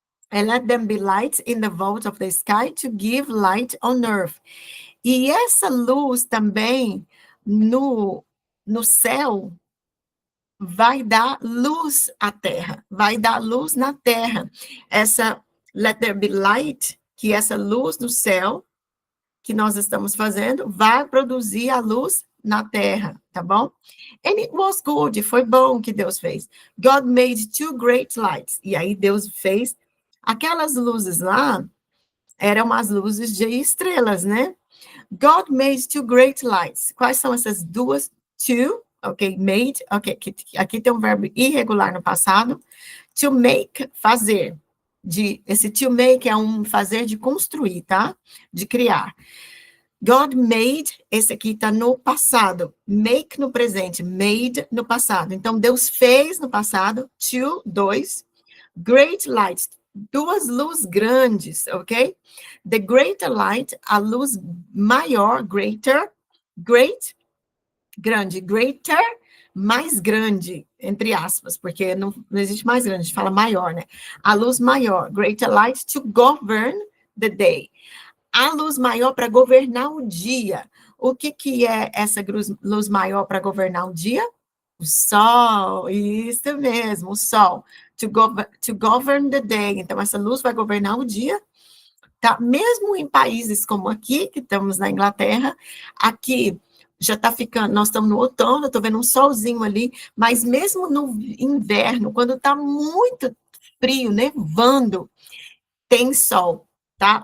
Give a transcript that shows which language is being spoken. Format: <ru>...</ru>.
<en>And let them be lights in the vault of the sky to give light on earth.</en> <pt>E essa luz também no céu vai dar luz à terra, vai dar luz na terra. Essa</pt> <en>let there be light,</en> <pt>que essa luz no céu que nós estamos fazendo vai produzir a luz na terra, tá bom?</pt> <en>And it was good,</en> <pt>foi bom que Deus fez.</pt> <en>God made two great lights.</en> <pt>E aí Deus fez aquelas luzes lá, eram as luzes de estrelas, né?</pt> <en>God made two great lights.</en> <pt>Quais são essas duas? Two, ok, made, ok, aqui tem um verbo irregular no passado. To make, fazer. Esse to make é um fazer de construir, tá? De criar. God made, esse aqui está no passado. Make no presente, made no passado. Então, Deus fez no passado, dois,</pt> <en>great lights,</en> <pt>duas luzes grandes, ok? The greater light, a luz maior, greater, great, grande, greater, mais grande, entre aspas, porque não existe mais grande, a gente fala maior, né? A luz maior,</pt> <en>greater light to govern the day.</en> <pt>A luz maior para governar o dia. O que é essa luz maior para governar o dia? O sol, isso mesmo, o sol.</pt> <en>To govern the day.</en> <pt>Então, essa luz vai governar o dia, tá? Mesmo em países como aqui, que estamos na Inglaterra, aqui já está ficando, nós estamos no outono, estou vendo um solzinho ali, mas mesmo no inverno, quando está muito frio, nevando, tem sol, tá?</pt>